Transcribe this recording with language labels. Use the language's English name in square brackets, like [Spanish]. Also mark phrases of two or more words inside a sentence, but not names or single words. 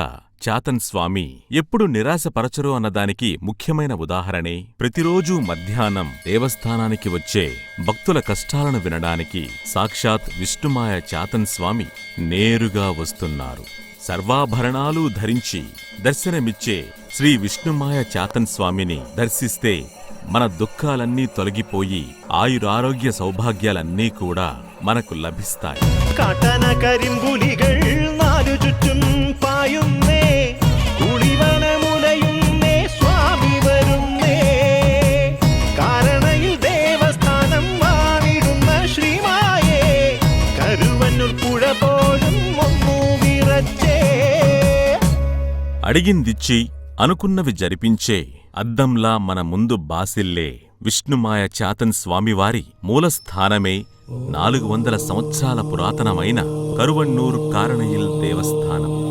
[Telugu] చాతన్ స్వామి ఎప్పుడు నిరాశపరచరు అన్నదానికి ముఖ్యమైన ఉదాహరణే ప్రతిరోజూ మధ్యాహ్నం దేవస్థానానికి వచ్చే భక్తుల కష్టాలను వినడానికి సాక్షాత్ విష్ణుమాయ చాతన్ స్వామి నేరుగా వస్తున్నారు. సర్వాభరణాలు ధరించి దర్శనమిచ్చే శ్రీ విష్ణుమాయ చాతన్ స్వామిని దర్శిస్తే మన దుఃఖాలన్నీ తొలగిపోయి ఆయురారోగ్య సౌభాగ్యాలన్నీ కూడా మనకు లభిస్తాయి. [Malayalam] കാട്ടന കരിമ്പുലികൾ നാലു ചുറ്റും പായുന്നേ, കുളിവനമുലയുന്നേ, സ്വാമി വരുന്നേ. കാരണയിൽ ദേവസ്ഥാനം വാണിടുന്ന ശ്രീമായേ, കരുവന്നൂർ പുഴ പോലും ഒന്നു വിറച്ചേ. [Telugu] అడిగిందిచ్చి అనుకున్నవి జరిపించే అద్దంలా మన ముందు బాసిల్లే విష్ణుమాయ చాతన్ స్వామివారి మూలస్థానమే 400 సంవత్సరాల పురాతనమైన కరువన్నూర్ కారణయిల్ దేవస్థానం.